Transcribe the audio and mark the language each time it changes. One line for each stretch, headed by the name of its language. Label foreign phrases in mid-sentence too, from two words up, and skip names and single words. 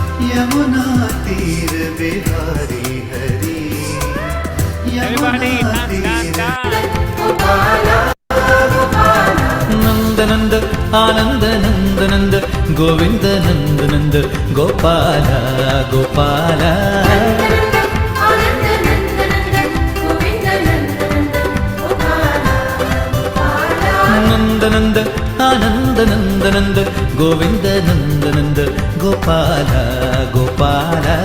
Hindi: यमुना तीर बिहारी हरी
English: Everybody, dance, dance, dance.
Hindi: नंद नंद आनंद नंद नंद गोविंद नंद नंद गोपाल गोपाल नंद नंद आनंद नंद नंद गोविंद नंद नंद गोपाल गोपाल